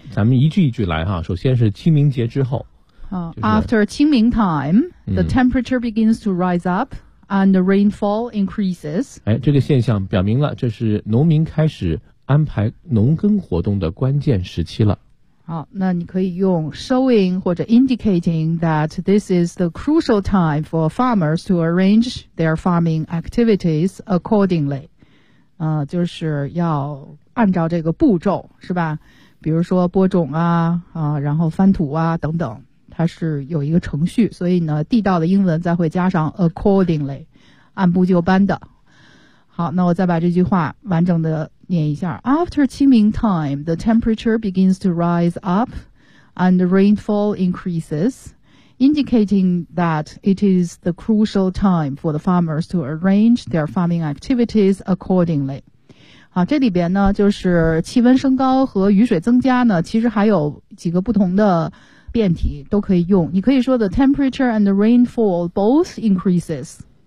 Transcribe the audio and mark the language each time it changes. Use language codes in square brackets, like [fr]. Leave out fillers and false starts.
[zh] 咱们一句一句来哈，首先是清明节之后。 [en] After 清明 time, the temperature begins to rise up and the rainfall increases。 [zh] 哎，这个现象表明了这是农民开始安排农耕活动的关键时期了。好，那你可以用 [en] showing 或者 indicating that this is the crucial time for farmers to arrange their farming activities accordingly。 [zh] 就是要按照这个步骤是吧，比如说播种啊啊，然后翻土啊等等，它是有一个程序，所以呢地道的英文再会加上 accordingly， 按部就班的。好，那我再把这句话完整的念一下。 [en] After 清明 time, the temperature begins to rise up and the rainfall increases, indicating that it is the crucial time for the farmers to arrange their farming activities accordingly。 [zh] 好，这里边呢就是气温升高和雨水增加呢，其实还有几个不同的变体都可以用。你可以说 [en] the temperature and the rainfall both increases。